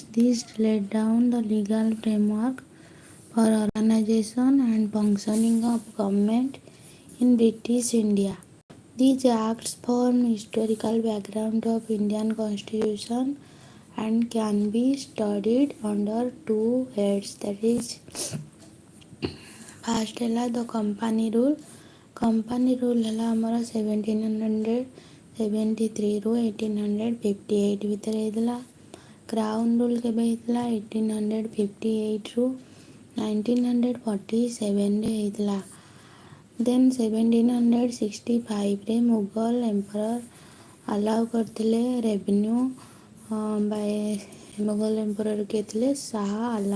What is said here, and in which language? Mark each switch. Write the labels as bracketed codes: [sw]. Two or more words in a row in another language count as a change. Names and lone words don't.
[en] These laid down the legal framework for organization and functioning of government in British India. These acts form historical background of Indian constitution and can be studied under two heads, that is first है the company rule. Company rule [hi] है हमारा [or] 1773 ରୁ 1858 ଭିତରେ ହେଇଥିଲା। [en] crown rule [or] କେବେ ହେଇଥିଲା 1858 ରୁ 1947 ହେଇଥିଲା। [en] then 1765 Mughal emperor allow କରିଥିଲେ revenue by Mughal emperor [or] କିଏ ଥିଲେ ଶାହ ଆଲମ।